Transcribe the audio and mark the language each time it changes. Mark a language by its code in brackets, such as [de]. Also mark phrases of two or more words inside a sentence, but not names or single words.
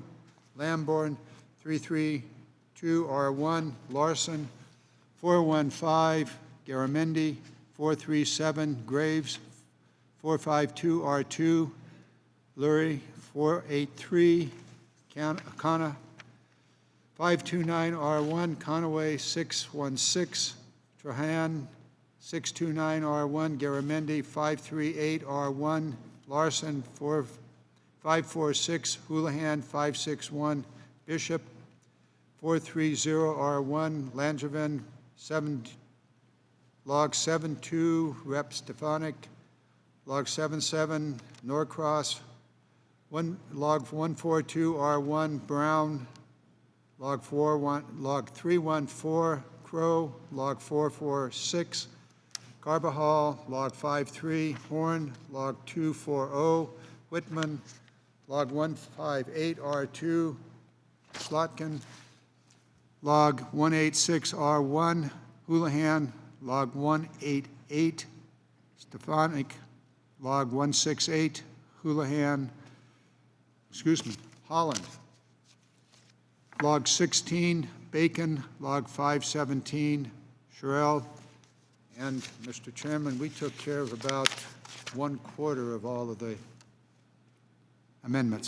[en] Lamborn, 332 R1 Larson, 415 Garamendi, 437 Graves, 452 R2 Lurie, 483 Kana, 529 R1 Conaway, 616 Trahan, 629 R1 Garamendi, 538 R1 Larson, 546 Houlihan, 561 Bishop, 430 R1 Langevin, Log 72 Rep Stefanik, Log 77 Norcross, Log 142 R1 Brown, Log 314 Crow, Log 446 Carbajal, Log 53 Horn, Log 240 Whitman, Log 158 R2 Slotkin, Log 186 R1 Houlihan, Log 188 Stefanik, Log 168 Houlihan, Holland, Log 16 Bacon, Log 517 Sherrill, and Mr. Chairman, we took care of about 1/4 of all of the amendments.